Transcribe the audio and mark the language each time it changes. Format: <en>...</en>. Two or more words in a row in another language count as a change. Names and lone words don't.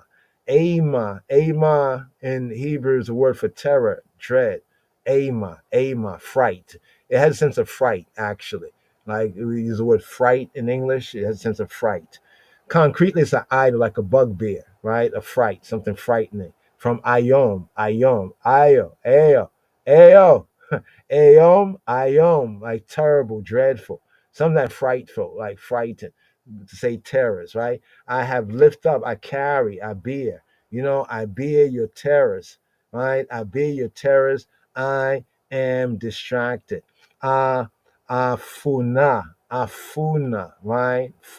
<en>Ama in Hebrew is a word for terror, dread. Ama, fright. It has a sense of fright, actually. Like we use the word fright in English, it has a sense of fright. Concretely, it's an idol, like a bugbear, right? A fright, something frightening. From ayom, ayo, ayo, ayo, ayom, like terrible, dreadful. Something that frightful, like frightened, to say terrors, right? I have lift up, I carry, I bear. I bear your terrors, right? I bear your terrors. I am distracted. Afuna, right?</en>